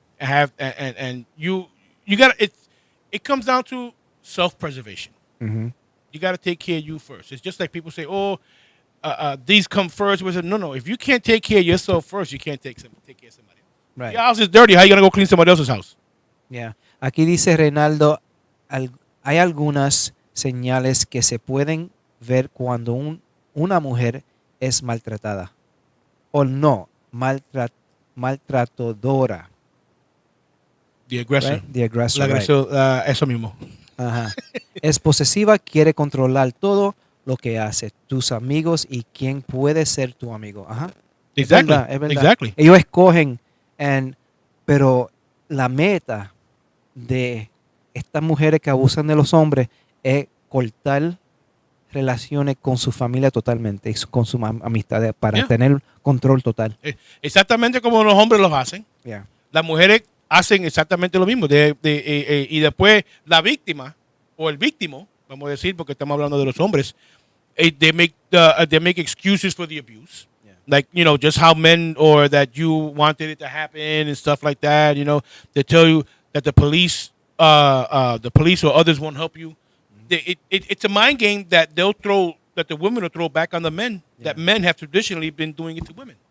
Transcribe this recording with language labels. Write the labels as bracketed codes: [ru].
[en] And you got it comes down to self-preservation. Mm-hmm. You got to take care of you first. It's just like people say, "Oh, these come first." We said, no. If you can't take care of yourself first, you can't take care of somebody else. Right. Your house is dirty. How you gonna go clean somebody else's house? Yeah. [es] Aquí dice Reinaldo, hay algunas señales que se pueden ver cuando una mujer es maltratada o no maltratadora. [en] The aggressor. Right? The aggressor. [es] La [en] Right. [es] agresor, eso mismo. Ajá. Es posesiva, quiere controlar todo lo que hace, tus amigos y quién puede ser tu amigo. Ajá. [en] Exactly. [es] Es verdad. [en] Exactly. [es] Ellos escogen, pero la meta de estas mujeres que abusan de los hombres es cortar relaciones con su familia totalmente y con sus amistades para [en] Yeah. [es] tener control total. Exactamente como los hombres los hacen. [en] Yeah. [es] Las mujeres hacen exactamente lo mismo. Y después la víctima o el víctimo, vamos a decir, porque estamos hablando de los hombres, [en] they make excuses for the abuse. Yeah. Like, just how men or that you wanted it to happen and stuff like that. They tell you that the police or others won't help you. It's a mind game that that the women will throw back on the men. Yeah. That men have traditionally been doing it to women,